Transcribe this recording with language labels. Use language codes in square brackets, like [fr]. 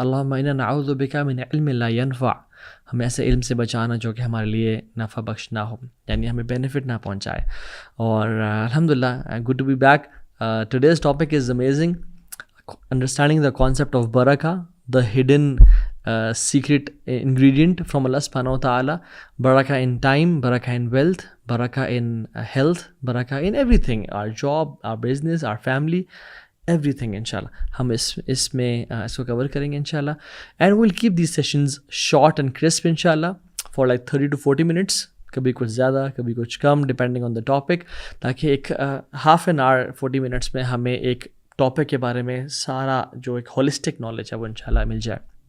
[ar] اللہم انا نعوذ بک من علم لا ينفع، [ur] ہمیں ایسے علم سے بچانا جو کہ ہمارے لیے نفع بخش نہ ہو، یعنی ہمیں بینیفٹ نہ پہنچائے. [en] اور الحمدللہ good to be back. Today's topic is amazing, understanding the concept of برکہ، the hidden secret ingredient from Allah subhanahu wa ta'ala. Barakah in time, barakah in wealth, barakah in health, barakah in everything, our job, our business, our family, everything inshallah. [ur] ہم اس میں اس کو کور کریں گے انشاءاللہ. [en] And we'll keep these sessions short and crisp inshallah for like 30 to 40 minutes. [ur] کبھی کچھ زیادہ کبھی کچھ کم ڈپینڈنگ [en] on the topic، [ur] تاکہ ایک [en] half an hour 40 minutes [ur] میں ہمیں ایک ٹاپک کے بارے میں سارا جو ایک holistic knowledge ہے وہ انشاءاللہ مل جائے.